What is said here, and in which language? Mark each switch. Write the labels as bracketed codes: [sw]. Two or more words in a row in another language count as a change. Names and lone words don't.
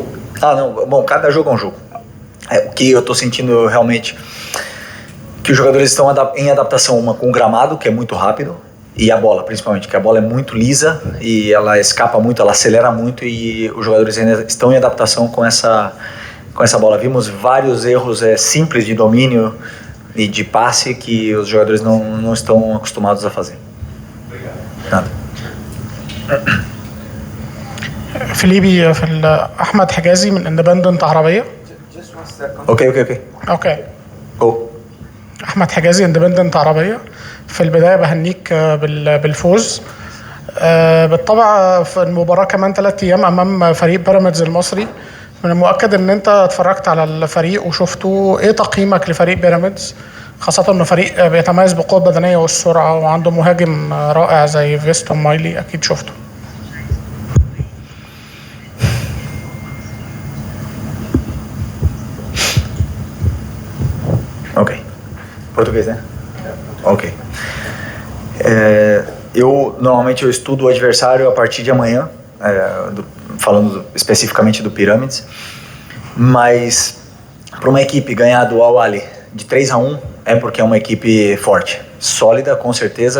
[pt] Não, bom, cada jogo é um jogo. O que eu estou sentindo realmente, que os jogadores estão em adaptação, uma com o gramado, que é muito rápido, e a bola, principalmente, que a bola é muito lisa e ela escapa muito, ela acelera muito, e os jogadores ainda estão em adaptação com essa bola. Vimos vários erros simples de domínio e de passe que os jogadores não estão acostumados a fazer. Obrigado. Nada. [ar] فيليبي أحمد حجازي من اندبندنت عربية. [en] Okay go. [ar] أحمد حجازي اندبندنت عربية. في البداية بهنيك بالفوز. بالطبع في المباراة كمان 3 أيام أمام فريق بيراميدز المصري. من المؤكد ان انت اتفرجت على الفريق وشفته. ايه تقييمك لفريق بيراميدز، خاصة انه فريق بيتميز بالقوة البدنية والسرعة وعنده مهاجم رائع زي فيستون مايلي، اكيد شفته. [pt] Ok. Português, né? Ok. Normalmente eu estudo o adversário a partir de amanhã, falando especificamente do Pirâmides, mas para uma equipe ganhar do Al Ahly de 3-1 é porque é uma equipe forte, sólida, com certeza.